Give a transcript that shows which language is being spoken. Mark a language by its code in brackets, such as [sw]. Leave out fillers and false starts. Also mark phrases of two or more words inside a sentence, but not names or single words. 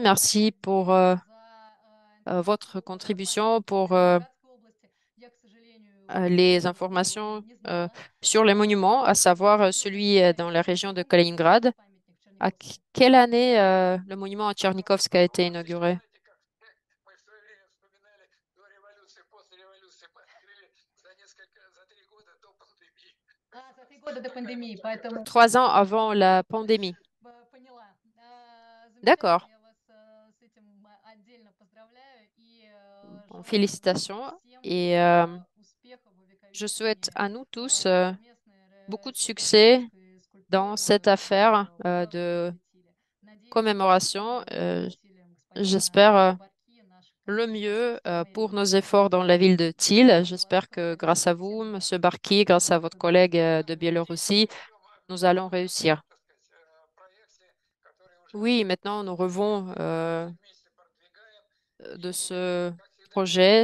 [fr] Merci pour votre contribution, pour les informations sur les monuments, à savoir celui dans la région de Kaliningrad. À quelle année le monument à Tchernikovsk a été inauguré? [ru] За 3 года до пандемии, поэтому [fr] 3 ans avant la pandémie. [ru] поняла. [fr] D'accord. [ru] Замечательно, я вас с этим отдельно поздравляю и [fr] Bon, [ru] желаю вам [fr] félicitations. [ru] всем [fr] Et [ru] успехов в [fr] je souhaite [ru] увековечении [fr] à nous tous beaucoup [ru] совместной [fr] de succès [ru] российско-белорусской [fr] dans [ru] скульптуры [fr] cette affaire de [ru] в Тиле. Надеюсь, [fr] commémoration. [ru] благодаря усилиям [fr] J'espère [ru] господина Барки, наших [fr] le [ru] коллег [fr] mieux [ru] моей [fr] pour nos [ru] родины, [fr] efforts dans la ville de Thiel. J'espère que [ru] Беларусь [fr] grâce à vous, Monsieur Barki, grâce à votre collègue de Biélorussie, nous allons réussir. Oui, maintenant nous revons de ce projet.